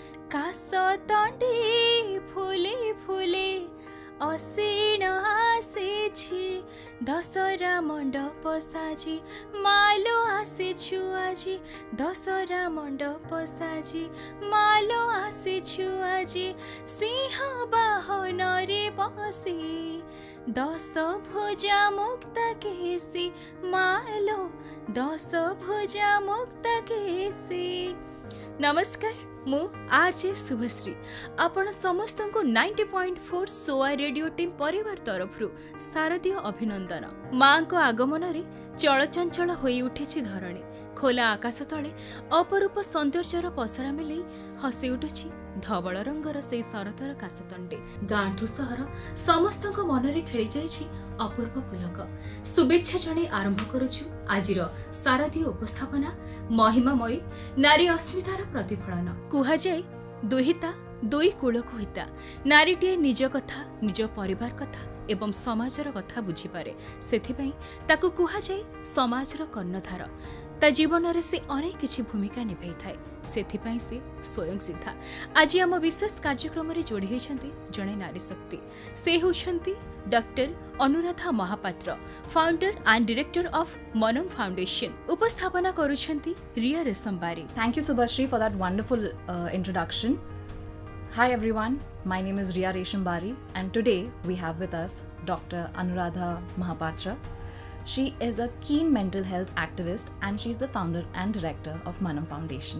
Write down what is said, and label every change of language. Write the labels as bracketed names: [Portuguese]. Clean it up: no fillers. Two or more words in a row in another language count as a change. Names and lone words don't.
[Odia] କାଶ ତଣ୍ଡେ ଫୁଲେ ଫୁଲେ ଅସୀଣ ଆସେଛି ଦଶରା ମଣ୍ଡପ ସାଜି ମାଲୋ ଆସେଛୁ ଆଜି ଦଶରା ମଣ୍ଡପ ସାଜି ମାଲୋ ଆସେଛୁ ଆଜି ସିଂହ ବାହନ ରେ ବସି ଦଶ ଭୁଜା ମୁକ୍ତ କେଶୀ ମାଲୋ ଦଶ ଭୁଜା ମୁକ୍ତ କେଶୀ। ନମସ୍କାର, ମୁ ଆରଜେ ଶୁଭଶ୍ରୀ ଆପଣ ସମସ୍ତଙ୍କୁ 90.4 ସୋଆ ରେଡିଓ ଟିମ ପରିବାର ତରଫରୁ ଶାରଦୀୟ ଅଭିନନ୍ଦନ। ମାଆଙ୍କ ଆଗମନ ରେ ଚଳଚଞ୍ଚଳ ହୋଇ ଉଠିଛି ଧରଣୀ, ଖୋଲା ଆକାଶ ତଳେ ଅପରୂପ ସୌନ୍ଦର୍ଯ୍ୟର ପସରା ମେଲି ହସି ଉଠୁଛି ଧବଳ ରଙ୍ଗର ସେ ଶରତର କାଶତଣ୍ଡି। ଗାଁଠୁ ସହର ସମସ୍ତ ମନ ରେ ଖେଳି ଯାଉଛି ଅପୂର୍ବ ପୁଲକ। ଶୁଭେଚ୍ଛା ଜଣେଇ ଆରମ୍ଭ କରୁଛୁ ଆଜିର ଶାରଦୀୟ ଉପସ୍ଥାପନା ମହିମାମୟୀ ନାରୀ ଅସ୍ମିତାର ପ୍ରତିଫଳନ। କୁହାଯାଏ ଦୁହିତା ଦୁଇ କୂଳକୁ ହିତା। ନାରୀଟିଏ ନିଜ କଥା ନିଜ ପରିବାର କଥା ଏବଂ ସମାଜର କଥା ବୁଝିପାରେ, ସେଥିପାଇଁ ତାକୁ କୁହାଯାଏ ସମାଜର କର୍ଣ୍ଣଧାର। ତା ଜୀବନ ରେ ସେ ଅନେକ କିଛି ଭୂମିକା ନିଭାଇ ଥାଏ, ସେଥିପାଇଁ ସେ ସ୍ୱୟଂ ସିଦ୍ଧା। ଆଜି ଆମ ବିଶେଷ କାର୍ଯ୍ୟକ୍ରମ ରେ ଯୋଡ଼ି ହେଉଛନ୍ତି ଜଣେ ନାରୀ ଶକ୍ତି। ସେ ହେଉଛନ୍ତି ଡକ୍ଟର ଅନୁରାଧା ମହାପାତ୍ର, [English] founder and director of Manam Foundation. [Odia] ଉପସ୍ଥାପନା କରୁଛନ୍ତି ରିୟା ରେଶମବାରୀ। [English] Thank you, Subhashri, for that wonderful introduction. Hi everyone, my name is Riya Reshambari and today we have with us Dr. Anuradha Mahapatra. She is a keen mental health activist and she's the founder and director of Manam Foundation.